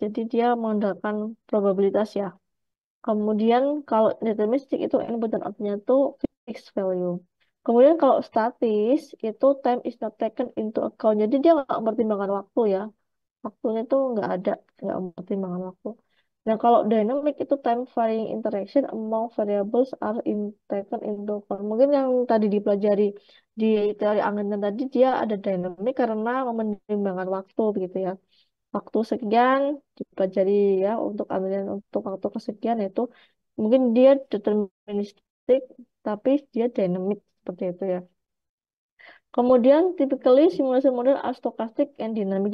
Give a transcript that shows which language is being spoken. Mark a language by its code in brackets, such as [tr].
[id] Jadi dia mengandalkan probabilitas ya. Kemudian kalau deterministik itu input dan outputnya itu fixed value. Kemudian kalau statis itu [en] time is not taken into account. [id] Jadi dia nggak mempertimbangkan waktu ya. Waktunya itu nggak ada, nggak mempertimbangkan waktu. Nah kalau [en] dynamic itu time varying interaction among variables are taken into account. [id] Mungkin yang tadi dipelajari di teori angin tadi dia ada dynamic karena mempertimbangkan waktu begitu ya, waktu sekian dipelajari ya untuk ambilan untuk waktu kesekian itu mungkin dia deterministik tapi dia dynamic seperti itu ya. Kemudian [en] typically simulation model are stochastic and dynamic.